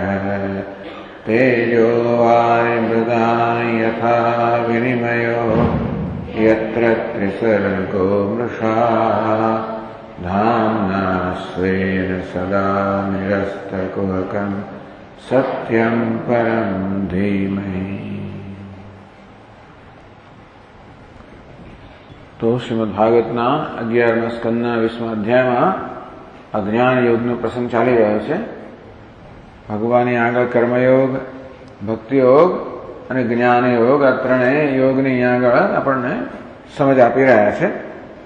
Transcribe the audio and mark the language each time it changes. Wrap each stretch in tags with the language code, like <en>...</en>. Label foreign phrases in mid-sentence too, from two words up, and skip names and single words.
<sa>तेजो वारिमृदां यथा विनिमयो यत्र त्रिसर्गो मृषा धाम्ना स्वेन सदा निरस्तकुहकं सत्यं परं धीमहि।</sa> <gu>તો શ્રીમદ ભાગવતના 11મા સ્કંદના 20મા અધ્યાયમાં અજ્ઞાન યોગનો પ્રસંગ ચાલી રહ્યો છે. ભગવાનની આગળ કર્મયોગ, ભક્તિયોગ અને જ્ઞાન યોગ આ ત્રણેય યોગની આગળ આપણને સમજ આપી રહ્યા છે.</gu>